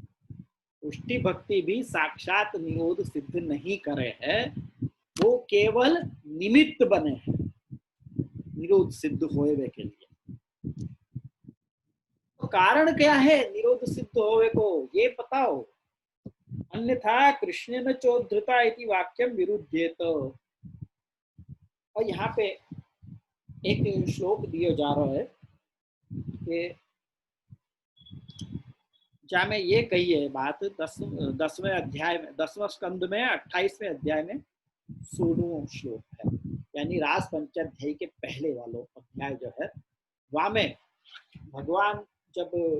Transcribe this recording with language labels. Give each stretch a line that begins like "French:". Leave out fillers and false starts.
Hindi: पुष्टि भक्ति भी साक्षात निरोध सिद्ध नहीं करे है, वो केवल निमित्त बने हैं निरोध सिद्ध होए के लिए। तो कारण क्या है निरोध सिद्ध होवे को, ये बताओ।
Sanskrit: अन्यथा कृष्णेन चोद्धृता इति वाक्यम विरुध्येत।
Hindi: और यहाँ पे एक श्लोक दिया जा रहा है कि जहाँ में ये कही है बात 10वें अध्याय में, 10वां स्कंद में 28वें अध्याय में 16वां श्लोक है, यानी रास पंचाध्याय के पहले वालों अध्याय जो है वहां में भगवान जब